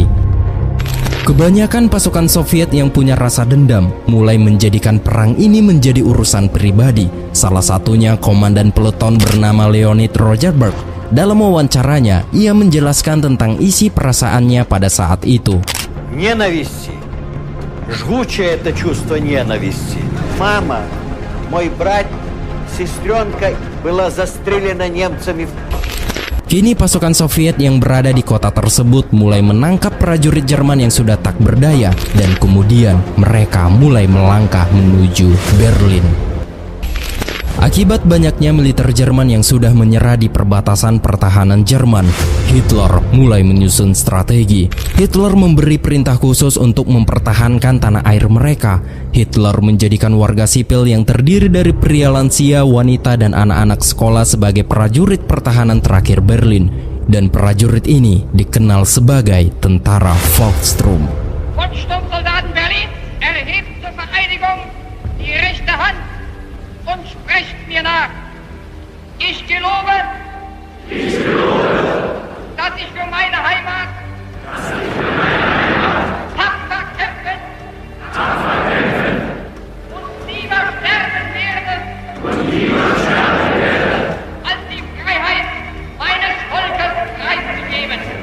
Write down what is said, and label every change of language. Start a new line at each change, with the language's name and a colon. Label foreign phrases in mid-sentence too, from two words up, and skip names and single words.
Indonesian: Kebanyakan pasukan Soviet yang punya rasa dendam mulai menjadikan perang ini menjadi urusan pribadi. Salah satunya komandan peleton bernama Leonid Rosenberg. Dalam wawancaranya, ia menjelaskan tentang isi perasaannya pada saat itu.
Russian: Ненависти жгучее это чувство ненависти. Мама, мой брат, сестренка была застрелена немцами.
Indonesian: Kini pasukan Soviet yang berada di kota tersebut mulai menangkap prajurit Jerman yang sudah tak berdaya, dan kemudian mereka mulai melangkah menuju Berlin. Akibat banyaknya militer Jerman yang sudah menyerah di perbatasan pertahanan Jerman, Hitler mulai menyusun strategi. Hitler memberi perintah khusus untuk mempertahankan tanah air mereka. Hitler menjadikan warga sipil yang terdiri dari pria lansia, wanita, dan anak-anak sekolah sebagai prajurit pertahanan terakhir Berlin. Dan prajurit ini dikenal sebagai tentara Volkssturm.
German: Volkssturmsoldaten Berlin, erhebt zur Vereidigung die rechte Hand und sprecht mir nach. Ich gelobe, dass ich für meine Heimat tapfer kämpfen und lieber sterben werde, als die Freiheit meines Volkes preiszugeben.